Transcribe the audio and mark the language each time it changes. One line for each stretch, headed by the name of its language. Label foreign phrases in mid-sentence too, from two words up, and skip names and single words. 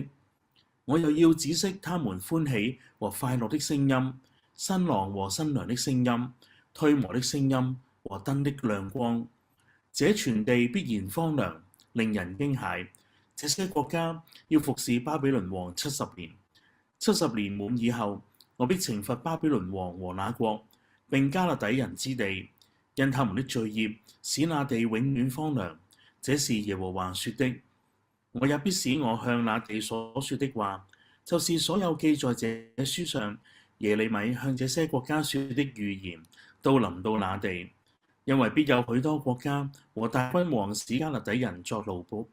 Chinese: 我又要止息他們歡喜和快樂的聲音，新郎和新娘的聲音，推磨的聲音和燈的亮光。這全地必然荒涼，令人驚駭。這些國家要服侍巴比倫王70年。70年滿以後，我必懲罰巴比倫王和那國，並迦勒底人之地，因他們的罪孽，使那地永遠荒涼。這是耶和華說的。我也必使我向那地所說的話，就是所有記在這書上耶利米向這些國家說的預言，都臨到那地，因為必有許多國家和大君王使迦勒底人作奴僕。